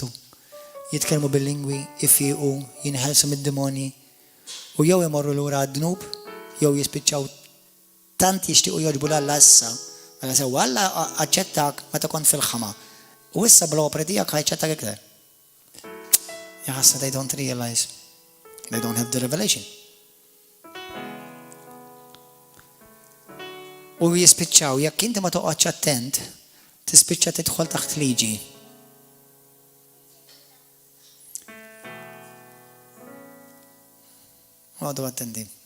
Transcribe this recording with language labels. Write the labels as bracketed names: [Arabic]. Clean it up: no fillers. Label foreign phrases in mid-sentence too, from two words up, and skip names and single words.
[Maltese] Jitkellmu bil-lingwi, ifiequ, jinħelsu mid-demoni u jew imorru lura għad-dnub, jew jispiċċaw tant jixtiequ jogħġbu l-Alla issa. Mela sew Alla aċċettak meta kont fil-ħama. U issa bl-opri tiegħek ħajaċċettak iktar. [English] Jaħassa they don't realize. They don't have the revelation. [Maltese] U jispiċċaw, jekk inti ma toqgħodx attent, tispiċċa tidħol taħt liġi. Għadu attendi.